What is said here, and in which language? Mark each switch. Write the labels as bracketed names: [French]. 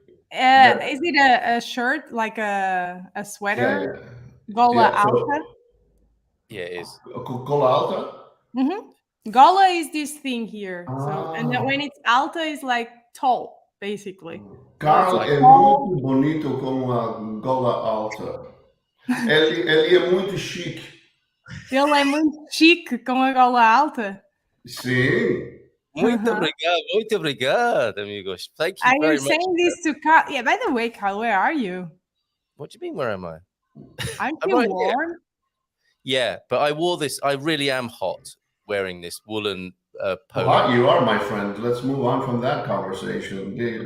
[English] Is it a shirt, like a sweater? Yeah. [Portuguese] Gola alta? [English] Yeah, it is. [Portuguese] Gola alta? [English] Mm-hmm. Gola is this thing here. So, and then when it's alta, is like tall, basically. [Portuguese] Carl é muito bonito com a gola alta. Ele é muito chique. Ele é muito chique com a gola alta? Sim. Muito obrigado, amigos. [English] Thank you very much. Are you saying this to Carl? Yeah, by the way, Carl, where are you? What do you mean, where am I? Aren't you warm? Yeah, but I wore this. I really am hot wearing this woolen polo. Hot you are, my friend. Let's move on from that conversation.